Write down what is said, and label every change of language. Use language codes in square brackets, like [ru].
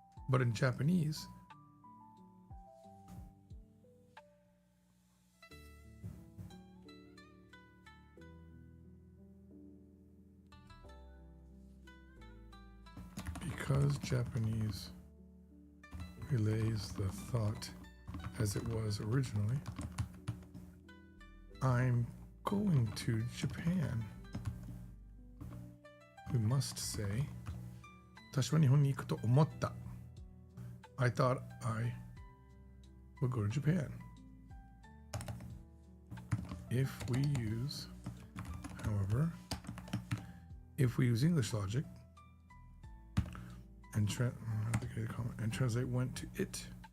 [en] But in Japanese, because Japanese relays the thought as it was originally, I'm going to Japan. We must say, [ja] 私は日本に行くと思った. [en] I thought I would go to Japan. If we use, however, if we use English logic and translate went to it,